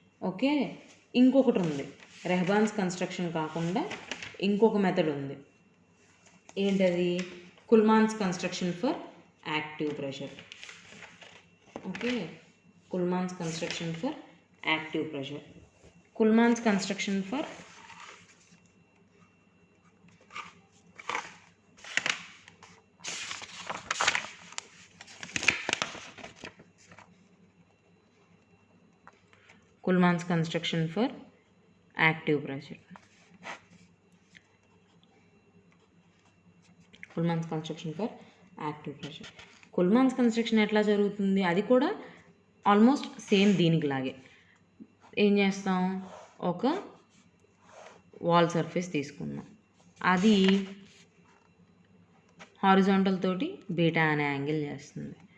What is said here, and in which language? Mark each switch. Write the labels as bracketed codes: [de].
[te] Okay, ఇంకొకటి ఉంది, రెహ్బాన్స్ construction కాకుండా ఇంకొక మెథడ్ ఉంది, ఏంటది, [en] Kuhlmann's construction for active pressure. Okay, Kuhlmann's construction for active pressure. Kuhlmann's construction for Kuhlmann's construction for active pressure. Kuhlmann's construction for active pressure. [te] Kuhlmann's construction ఎట్లా జరుగుతుంది, అది కూడా ఆల్మోస్ట్ సేమ్ దీనికి లాగే. ఏం చేస్తాం, ఒక వాల్ సర్ఫేస్ తీసుకుందాం, అది హారిజాంటల్ తోటి బీటా అనే యాంగిల్ చేస్తుంది.